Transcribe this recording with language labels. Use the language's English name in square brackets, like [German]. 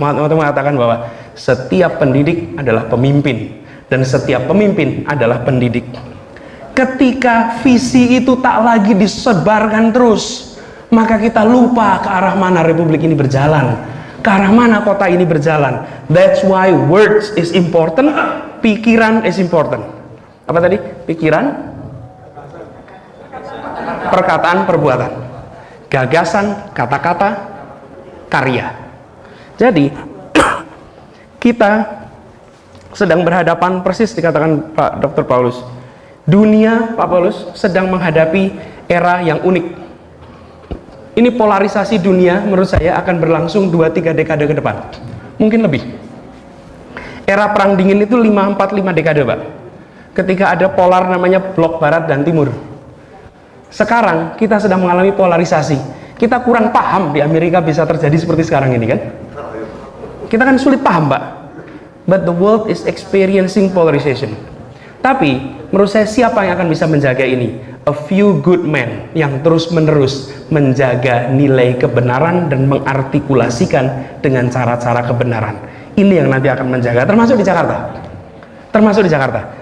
[Indonesian] Muhammad Hatta mengatakan bahwa setiap pendidik adalah pemimpin, dan setiap pemimpin adalah pendidik. Ketika visi itu tak lagi disebarkan terus, maka kita lupa ke arah mana republik ini berjalan, ke arah mana kota ini berjalan. [English] That's why words is important, pikiran is important. [Indonesian] Apa tadi? Pikiran, perkataan, perbuatan, gagasan, kata-kata, karya. Jadi kita sedang berhadapan, persis dikatakan Pak Dr. Paulus, dunia Pak Paulus sedang menghadapi era yang unik. Ini polarisasi dunia menurut saya akan berlangsung 2-3 dekade ke depan, mungkin lebih. Era perang dingin itu 5-4-5 dekade Pak, ketika ada polar namanya blok barat dan timur. Sekarang kita sedang mengalami polarisasi. Kita kurang paham di Amerika bisa terjadi seperti sekarang ini kan. Kita kan sulit paham Pak. [English] But the world is experiencing polarization. [Indonesian] Tapi menurut saya siapa yang akan bisa menjaga ini? [English] A few good men [Indonesian] yang terus menerus menjaga nilai kebenaran dan mengartikulasikan dengan cara-cara kebenaran. Ini yang nanti akan menjaga, termasuk di Jakarta. Termasuk di Jakarta.